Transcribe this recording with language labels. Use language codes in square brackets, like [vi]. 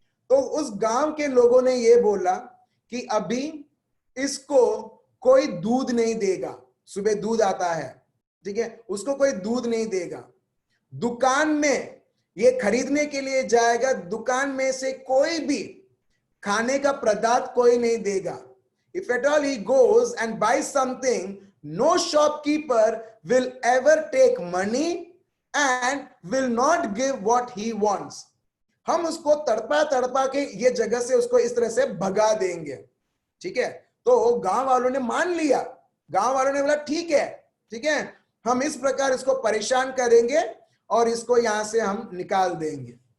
[hi] तो उस गांव के लोगों ने ये बोला कि अभी इसको कोई दूध नहीं देगा। सुबह दूध आता है, ठीक है, उसको कोई दूध नहीं देगा। दुकान में ये खरीदने के लिए जाएगा, दुकान में से कोई भी खाने का पदार्थ कोई नहीं देगा। [en] If at all he goes and buys something, no shopkeeper will ever take money and will not give what he wants. [hi] हम उसको तड़पा के ये जगह से उसको इस तरह से भगा देंगे। ठीक है, तो गांव वालों ने मान लिया। गांव वालों ने बोला ठीक है, हम इस प्रकार इसको परेशान करेंगे और इसको यहां से हम निकाल देंगे।